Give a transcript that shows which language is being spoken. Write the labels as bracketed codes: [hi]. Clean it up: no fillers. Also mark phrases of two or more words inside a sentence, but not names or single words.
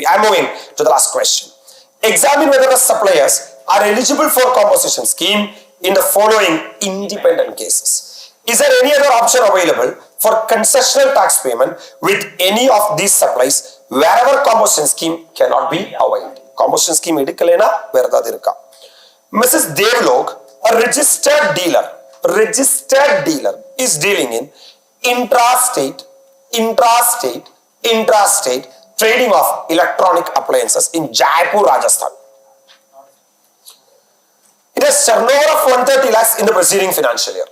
[en] I am moving to the last question. Examine whether the suppliers are eligible for composition scheme in the following independent cases. Is there any other option available for concessional tax payment with any of these supplies wherever composition scheme cannot be availed. Composition scheme [ta] எடுக்கலேனா வேறதாவது இருக்கா. [en] Mrs. Devlok, a registered dealer is dealing in intrastate trading of electronic appliances in Jaipur, Rajasthan. It has turnover of 130 lakhs in the preceding financial year.